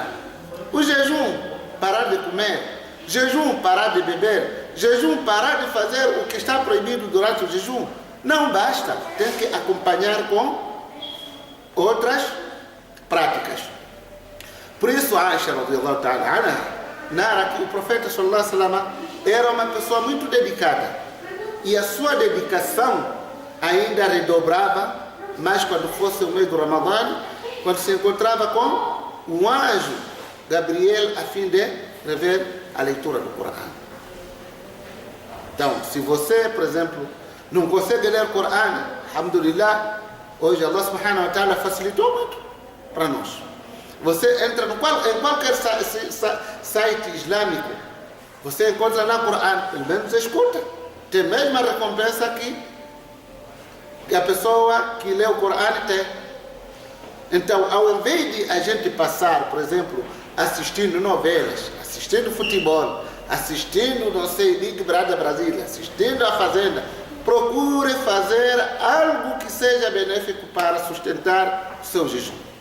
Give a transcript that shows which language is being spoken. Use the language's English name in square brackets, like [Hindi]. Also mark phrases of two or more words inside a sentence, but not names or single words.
[Portuguese] O jejum, parar de comer, jejum, parar de beber, jejum, parar de fazer o que está proibido durante o jejum, não basta. Tem que acompanhar com outras práticas. Por isso, Aisha, [Arabic] رضي الله تعالى عنها, [Portuguese] narra que o profeta [Arabic] صلى الله عليه وسلم [Portuguese] era uma pessoa muito dedicada, e a sua dedicação ainda redobrava mais quando fosse o mês do Ramadã, quando se encontrava com o anjo Gabriel a fim de rever a leitura do Corão. Então, se você, por exemplo, não consegue ler o Corão, alhamdulillah, hoje Allah [Arabic] سبحانه وتعالى [Portuguese] facilitou muito para nós. Você entra em qualquer site islâmico, você encontra lá o Corão, pelo menos escuta. Tem a mesma recompensa que a pessoa que lê o Corão tem. Então, ao invés de a gente passar, por exemplo, assistindo novelas, assistindo futebol, assistindo, não sei, Big Brother Brasília, assistindo a Fazenda, procure fazer algo que seja benéfico para sustentar o seu jejum.